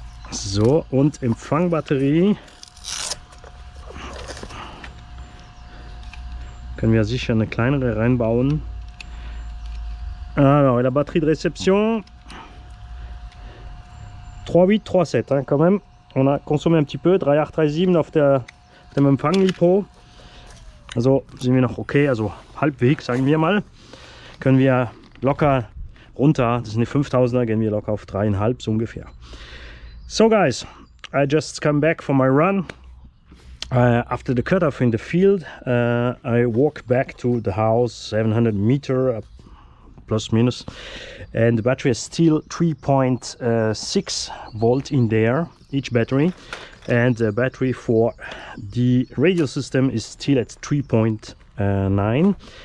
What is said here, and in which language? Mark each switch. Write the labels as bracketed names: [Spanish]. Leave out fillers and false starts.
[German] So, und Empfangbatterie können wir sicher eine kleinere reinbauen. [French] Alors, la batterie de réception 3.8, 3.7 hein, quand même. On a consommé un petit peu, 3.8, 3.7 [German] auf dem Empfang-Lipo. Also sind wir noch okay, also halbwegs sagen wir mal. Können wir locker runter, das ist eine 5000er, gehen wir locker auf 3,5 so ungefähr. [English] So guys, I just come back from my run. After the cutoff in the field, I walk back to the house, 700 meter plus minus, and the battery is still 3.6 volt in there, each battery, and the battery for the radio system is still at 3.9.